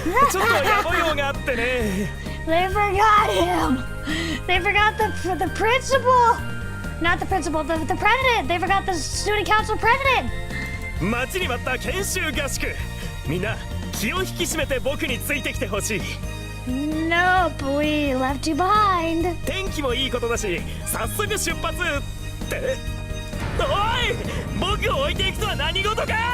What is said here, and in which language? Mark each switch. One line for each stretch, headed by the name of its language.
Japanese: ちょっとやぼ用があってね。
English: They forgot him. They forgot the principal. Not the principal, the president. They forgot the student council president.
Japanese: 待ちに待った研修合宿。みんな気を引き締めて僕についてきてほしい。
English: Nope, we left you behind.
Japanese: 天気もいいことだし、早速出発っておい、僕を置いていくとは何事か。